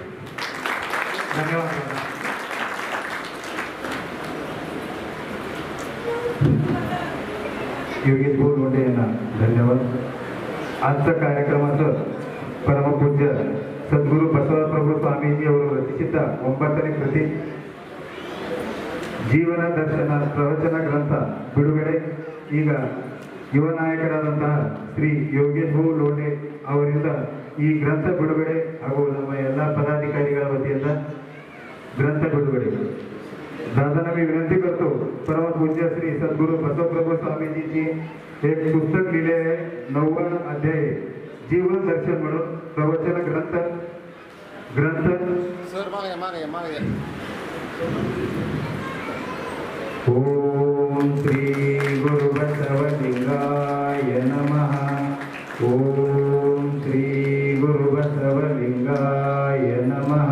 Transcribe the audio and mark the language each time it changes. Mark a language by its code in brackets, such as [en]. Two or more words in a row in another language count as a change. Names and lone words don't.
[mr] धन्यवाद. योगेश भाऊ लोंढे यांना धन्यवाद. आजचं कार्यक्रमाचं [kn] परमपूज्य सद्गुरू बसवप्रभू स्वामीजी ಅವರು ರಚಿಸಿದ 9ನೇ ಕೃತಿ ಜೀವನ ದರ್ಶನ ಪ್ರವಚನ ಗ್ರಂಥ ಬಿಡುಗಡೆ ಈಗ ಯುವ ನಾಯಕರಾದಂತಹ ಶ್ರೀ ಯೋಗೇಶ್ ಭಾऊ ಲೋಂಡೆ ಅವರಿಂದ ಈ ಗ್ರಂಥ ಬಿಡುಗಡೆ ಹಾಗೂ ನಮ್ಮ ಎಲ್ಲ पदाधिकारीಗಳ वतीಯಿಂದ ಗ್ರಂಥ ಬಿಡುಗಡೆ. [mr] दादांना मी विनंती करतो, परमपूज्य श्री सद्गुरू बसवप्रभू स्वामीजीची एक पुस्तक लिहिले आहे, 9वा अध्याय जीवन दर्शन म्हणून प्रवचन ग्रंथ [sa] ओम श्री गुरु बसवलिंगाय नमः. ओम श्री गुरु बसवलिंगाय नमः.